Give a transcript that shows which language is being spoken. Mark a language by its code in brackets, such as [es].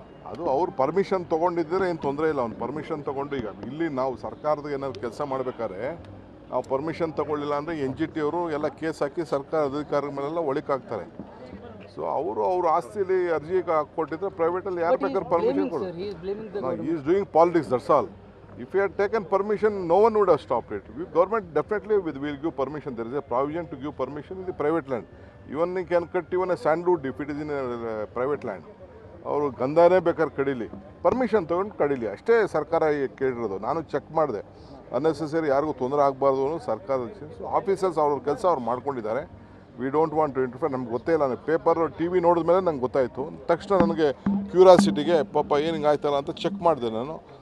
[kn] ಅದು ಅವ್ರು ಪರ್ಮಿಷನ್ ತೊಗೊಂಡಿದ್ದರೆ ಏನು ತೊಂದರೆ ಇಲ್ಲ. ಅವ್ನು ಪರ್ಮಿಷನ್ ತೊಗೊಂಡು ಈಗ ಇಲ್ಲಿ ನಾವು ಸರ್ಕಾರದ ಏನಾದ್ರು ಕೆಲಸ ಮಾಡಬೇಕಾದ್ರೆ ನಾವು ಪರ್ಮಿಷನ್ ತೊಗೊಳ್ಳಿಲ್ಲ ಅಂದರೆ NGT ಅವರು ಎಲ್ಲ ಕೇಸ್ ಹಾಕಿ ಸರ್ಕಾರ ಅಧಿಕಾರಿಗಳ ಮೇಲೆಲ್ಲ ಒಳಿಕಾಗ್ತಾರೆ. ಸೊ ಅವ್ರ ಆಸ್ತಿಲಿ ಅರ್ಜಿ ಕೊಟ್ಟಿದ್ರೆ ಪ್ರೈವೇಟಲ್ಲಿ ಯಾರು ಬೇಕಾದ್ರೆ ಪರ್ಮಿಷನ್ ಕೊಡು. [en] He is doing politics, that's all. If he had taken permission, no one would have stopped it. Government definitely will give permission. There is a provision to give permission in the private land. Even you can cut even a sandwood if it is in a private land. [kn] ಅವರು ಗಂಧಾನೇ ಬೇಕಾದ್ರೆ ಕಡೀಲಿ, permission ತೊಗೊಂಡು ಕಡೀಲಿ, ಅಷ್ಟೇ ಸರ್ಕಾರ ಕೇಳಿರೋದು. ನಾನು check ಮಾಡಿದೆ, unnecessary ಯಾರಿಗೂ ತೊಂದರೆ ಆಗಬಾರ್ದು ಅನ್ನೋ ಸರ್ಕಾರದ ಆಫೀಸರ್ಸ್ ಅವ್ರ ಕೆಲಸ ಅವ್ರು ಮಾಡ್ಕೊಂಡಿದ್ದಾರೆ. [en] We don't want to interfere. [kn] ನಮ್ಗೆ ಗೊತ್ತೇ ಇಲ್ಲ, ನಾನು ಪೇಪರ್ TV ನೋಡಿದ ಮೇಲೆ ನಂಗೆ ಗೊತ್ತಾಯಿತು. ತಕ್ಷಣ ನನಗೆ ಕ್ಯೂರಿಯಾಸಿಟಿಗೆ ಪಾಪ ಏನು ಹಿಂಗಾಯ್ತಲ್ಲ ಅಂತ ಚೆಕ್ ಮಾಡಿದೆ ನಾನು.